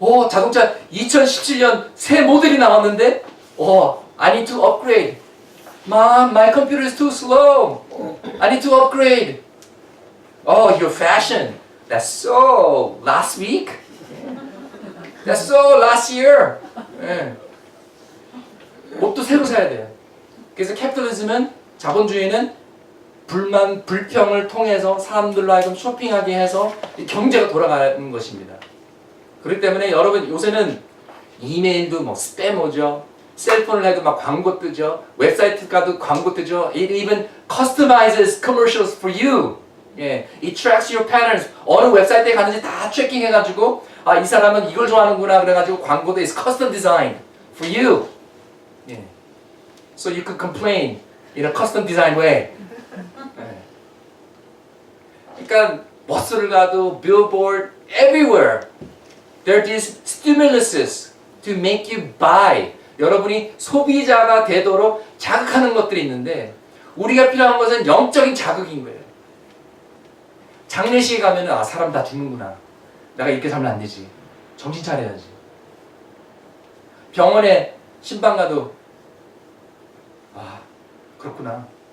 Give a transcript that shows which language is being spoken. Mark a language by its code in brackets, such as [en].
[ko] 자동차 2017년 새 모델이 나왔는데 [en] I need to upgrade. Mom, my computer is too slow. I need to upgrade. Your fashion. That's so last week. That's so last year. [ko] 옷도 새로 사야 돼요. 그래서 캐피탈리즘은 자본주의는 불만, 불평을 통해서 사람들로 하여금 쇼핑하게 해서 경제가 돌아가는 것입니다. 그렇기 때문에 여러분 요새는 이메일도 스팸 오죠. 셀폰을 해도 광고 뜨죠. 웹사이트 가도 광고 뜨죠. [en] It even customizes commercials for you. 예, it tracks your patterns. [ko] 어느 웹사이트에 가는지 다 트래킹해가지고 아, 이 사람은 이걸 좋아하는구나 그래가지고 광고도 [en] is custom designed for you. [ko] 예. [en] So you could complain in a custom design way. [ko] 예. 그러니까 버스를 가도 [en] billboard everywhere. There are these stimuluses to make you buy. [ko] 여러분이 소비자가 되도록 자극하는 것들이 있는데 우리가 필요한 것은 영적인 자극인 거예요. 장례식에 가면은 아 사람 다 죽는구나. 내가 이렇게 살면 안 되지. 정신 차려야지. 병원에 신방 가도 아 그렇구나.